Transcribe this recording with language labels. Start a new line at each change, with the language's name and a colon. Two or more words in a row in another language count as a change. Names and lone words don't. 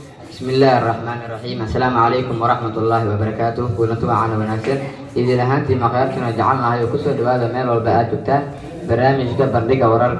Arabic: بسم الله الرحمن الرحيم. السلام عليكم ورحمة الله وبركاته.
Somali: Kulanti wacan wanaagsan. Idin ahaantiin maqaarkana jecel nahay oo ku soo dhawaada meel walba aad joogtaan. Barnaamijka Bandhiga Wararka.